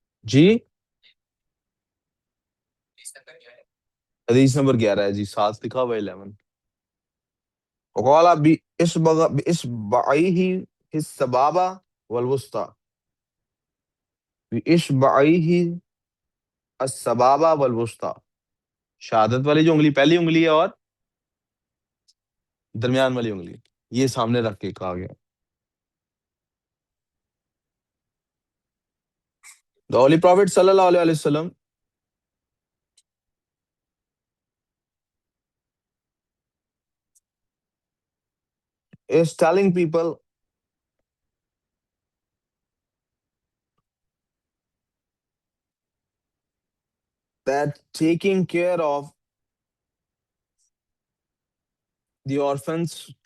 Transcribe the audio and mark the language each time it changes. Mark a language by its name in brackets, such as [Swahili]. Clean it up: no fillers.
[Urdu] جی حدیث نمبر 11 ہے جی، 7 لکھا ہوا ہے 11. [Arabic] وقال بإصبعيه السبابة والوسطى، بإصبعيه السبابة والوسطى. [Urdu] شہادت والی جو انگلی پہلی انگلی ہے اور درمیان والی انگلی، یہ سامنے رکھ کے کہا گیا. [English] The Holy Prophet sallallahu alaihi wasallam is telling people that taking care of the orphans